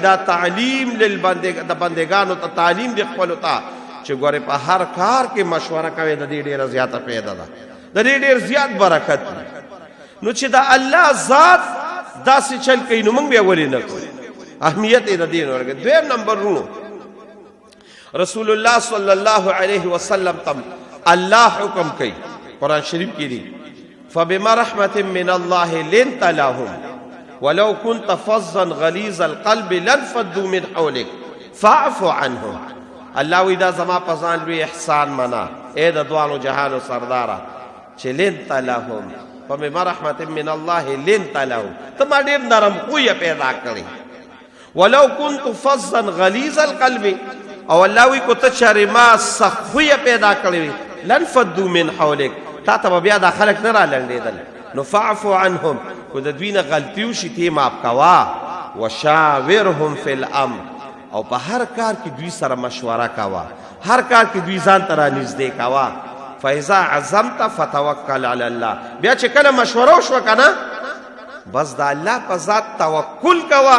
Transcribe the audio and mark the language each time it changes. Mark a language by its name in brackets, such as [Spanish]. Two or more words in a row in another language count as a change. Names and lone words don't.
[Pashto] دا تعلیم د بندگانو ته تعلیم دی خپلو ته چې ګورې په هر کار کې مشوره کوي، د دې ډېره زیاته پیدا ده، د دې ډېر زیات برکت دی. نو چې دا الله ذات داسې چل کوي نو موږ بیا ولې نه کوو؟ اهمیت یې د دې نه ورکوي. دویم نمبر رونو، رسول الله صلی الله علیه وسلم تم الله حکم کوي، قرآن شریف کې دی [Arabic] فبما رحمت من الله لنت لهم ولو كنت فظا غلیظ القلب لانفضوا من حولك فاعف عنهم. [Pashto] الله وی دا زما په ځان لوی احسان منا، ای د دوانو جهانو سرداره چې [Arabic] لنت لهم فبما رحمت من الله لنت لهم، [Pashto] ته ما ډېر نرم خویه پیدا کړی. [Arabic] ولو كنت فظا غلیظ القلب، [Pashto] او الله وی کو ته چارې ما سخت خویه پیدا کړی [Arabic] لانفضوا من حولك، [Pashto] تا ته بیا دا خلک نه را لنډېدل. نو [Arabic] فاعف عنهم، [Pashto] کو د دوی نه غلطي وشي ته یې معاف کوه. [Arabic] وشاورهم فی الامر، [Pashto] او په هر کار کې دوی سره مشوره کوه، هر کار کې دوی ځان ته را نږدې کوه. [Arabic] فاذا عزمت فتوکل علی الله، [Pashto] بیا چې کله مشوره وشوه که نه بس د الله په ذات توکل کوه.